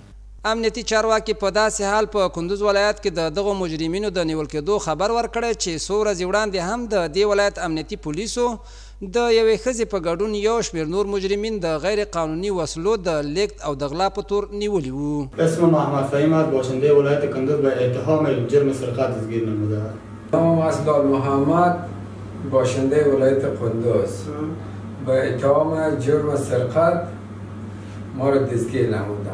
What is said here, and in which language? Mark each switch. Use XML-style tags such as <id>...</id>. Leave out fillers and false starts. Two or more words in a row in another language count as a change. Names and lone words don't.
<ps>امنیتي چارواکي په داسې حال په کندوز ولایت کې د دغو مجرمینو د نیول کېدو خبر ورکړی چې څو ورځې وړاندې هم د دې ولایت امنیتي پولیسو د یوې ښځې په ګډون یو شمېر نور مجرمین د غیر قانوني وسلو د لیږد او د غلا په تور نیولي وو.</ps> <fa>اسم محمد فهیم است، باشنده ولایت کندوز به اتهام جرم سرقت دستگیر نموده است. نام اسدال محمد، باشنده ولایت کندوز به اتهام جرم سرقت ما را دستگیر نموده.</fa>